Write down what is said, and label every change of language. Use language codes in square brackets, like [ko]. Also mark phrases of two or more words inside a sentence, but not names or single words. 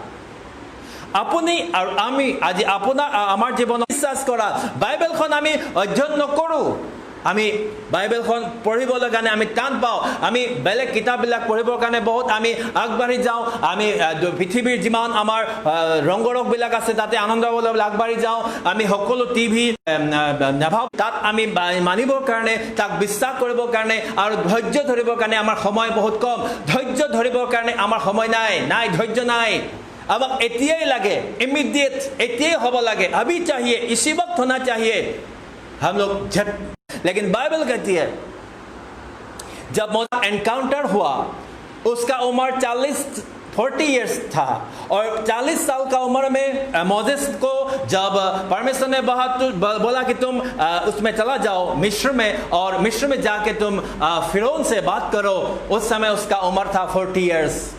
[as] আপুনি আৰু আমি আজি আমাৰ জীৱনত বিশ্বাস কৰা বাইবেলখন আমি অধ্যয়ন নকৰোঁ, আমি বাইবেলখন পঢ়িবলৈ কাৰণে আমি টান পাওঁ, আমি বেলেগ কিতাপবিলাক পঢ়িবৰ কাৰণে বহুত আমি আগবাঢ়ি যাওঁ, আমি পৃথিৱীৰ যিমান আমাৰ ৰংগৰকবিলাক আছে তাতে আনন্দ পাবলৈ আগবাঢ়ি যাওঁ, আমি সকলো টিভি নাভাবোঁ, তাত আমি মানিবৰ কাৰণে, তাক বিশ্বাস কৰিবৰ কাৰণে আৰু ধৈৰ্য ধৰিবৰ কাৰণে আমাৰ সময় বহুত কম। ধৈৰ্য ধৰিবৰ কাৰণে আমাৰ সময় নাই, ধৈৰ্য নাই। আমাক এতিয়াই লাগে, ইমিডিয়েট এতিয়াই হ'ব লাগে, [hi] अभी चाहिए, इसी वक्त होना चाहिए। हम लोग लेकिन बाइबल कहती है जब मोसेस एनकाउंटर हुआ उसका उम्र 40 इयर्स था, और 40 साल का उम्र में मोसेस को जब परमेश्वर ने बोला कि तुम उसमें चला जाओ मिस्र में, और मिस्र में जाके तुम फिरौन से बात करो, उस समय उसका उम्र था 40 इयर्स।